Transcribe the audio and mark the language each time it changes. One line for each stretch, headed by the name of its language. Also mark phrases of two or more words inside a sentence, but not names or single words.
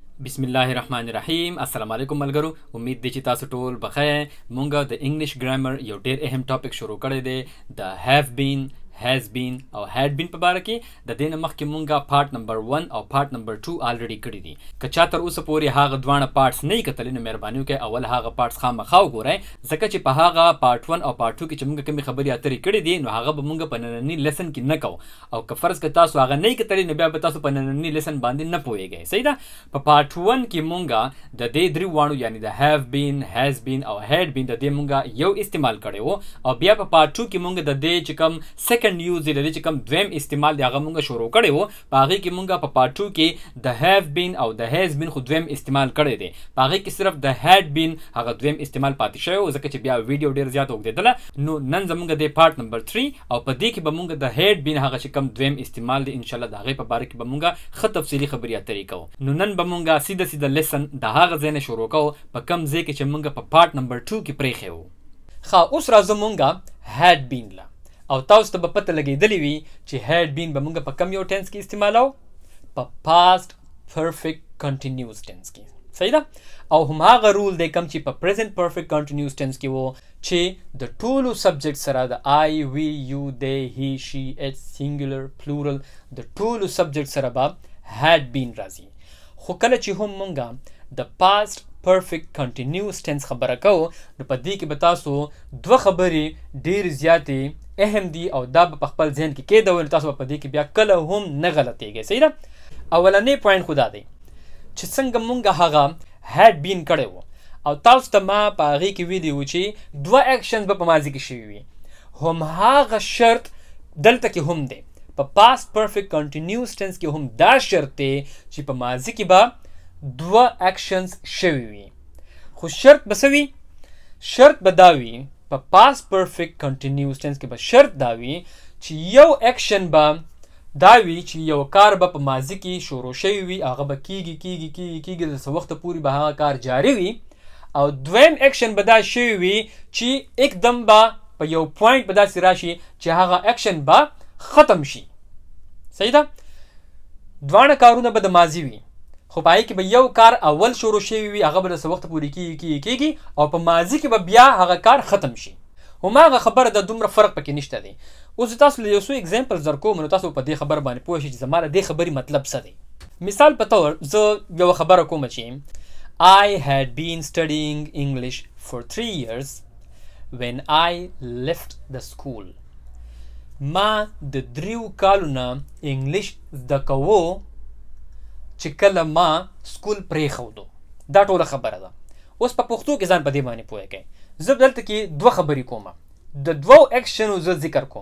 Pashto: بسم الله الرحمن الرحیم. السلام علیکم ملګرو. امید دی چې تاسو ټول بخیر. مونږه د انګلیش ګرامر یو ډیر اهم ټاپک شروع کړی دی د
English: have been, has been
Pashto: او
English: had been
Pashto: په باره کې. د دې نه مخکې مونږه پارت نمبر 1 او پارت نمبر 2 الریډي کړی دي. که چا تر اوسه پورې هغه دوانه پارټس نه کتلې نو مهرباني وکړئ اول هغه پارټس خامخا وګورئ، ځکه چې په هغه پارت 1 او پارت 2 کې چې مونږ کومې خبرې اترې کړې دي نو هغه به مونږ په نننی لیسن کې نه کوو، او که فرض کړئ تاسو هغه نه کتلې نو بیا به تاسو په نننی لیسن باندې نه پوهیږئ. صحیح ده. په پارت 1 کې مونږه د دې درې وانو یعنی د
English: have been، has been
Pashto: او
English: had been
Pashto: د دې مونږه یو استعمال کړی وو، او بیا په پارت 2 کې مونږ د دې چې کوم سیکنډ یوز دی، د دې چې کوم دویم استعمال دی هغه مونږ شروع کړی وو. په هغې کې مونږ په پارت 2 کې د
English: have been
Pashto: او د
English: has been
Pashto: خو دویم استعمال کړی دی. په هغې کې صرف د
English: had been
Pashto: هغه دویم استعمال پاتې شوی و، ځکه چې بیا ویډیو ډېر زیات اوږدېدله. نو نن زمونږ د پارت نمبر 3 او په دې کې به مونږ د
English: had been
Pashto: هغه چې کوم دویم استعمال دی انشاءالله د هغې په باره کې به مونږ ښه تفصیلي خبرې اترې کوو. نو نن به مونږ سیده لیسن د هغه ځای نه شروع کوو په کوم ځای کې چې مونږ په پارت نمبر 2 کې پرېښی وو. ښه، اوس راځو مونږ
English: had been
Pashto: له، او تاسو ته به پته لګېدلې وي چې
English: had been
Pashto: به مونږ په کم یو ټینس کې استعمالو؟ په
English: past perfect continuous
Pashto: ټینس کې. صحیح ده. او هماغه رول دی کم چې په
English: present perfect continuous
Pashto: ټینس کې وو چې د ټولو سبجیکټ سره د
English: I, we, you, they, he, she, it, singular, plural
Pashto: د ټولو سبجیکټ سره به
English: had been
Pashto: راځي. خو کله چې هم مونږ د
English: past perfect continuous tense
Pashto: خبره کوو نو په دې کې به تاسو دوه خبرې ډېرې زیاتې اهم دي او دا به په خپل ذهن کې کېدوئ نو تاسو به په دې کې بیا کله هم نه غلطېږئ. صحیح ده. اولنی پوینټ خو دا دی چې څنګه مونږ هغه
English: had been
Pashto: کړی وو او تاسو ته ما په هغې کې ویلي وو چې دوه اکشنز به په ماضي کې شوي وي. هماغه شرط دلته کې هم دی. په
English: past perfect continuous tense
Pashto: کې هم دا شرط دی چې په ماضي کې به دوه اکشنز شوي وي. خو شرط به څه وي؟ شرط به دا وي په
English: past perfect continuous tense
Pashto: کې به شرط دا وي چې یو اکشن به دا وي چې یو کار به په ماضي کې شروع شوی وي، هغه به کیږي د څه وخته پورې به هغه کار جاري وي، او دویم اکشن به دا شوی وي چې اکدم به په یو پوینټ به داسې راشي چې هغه اکشن به ختم شي. صحیح ده. دواړه کارونه به د ماضي وي، خو په هغې کې به یو کار اول شروع شوی وي، هغه به د څه وخته پورې کیږي او په ماضي کې به بیا هغه کار ختم شي. هماغه خبره د دومره فرق پکې نشته دی. اوس تاسو له یو څو اگزامپلز درکوم نو تاسو په دې خبره باندې پوه شئ چې زما د دې خبرې مطلب څه دی. مثال په طور زه یو خبره کوم چې
English: I had been studying English for 3 years when I left the school.
Pashto: ما د 3 کالو نه انګلیش زده کوو چې کله ما سکول پرېښودو. دا ټوله خبره ده. اوس په پښتو کې ځان په دې باندې پوه کړئ. زه دلته کې دوه خبرې کوم. د دوو اکشنو زه ذکر کوم.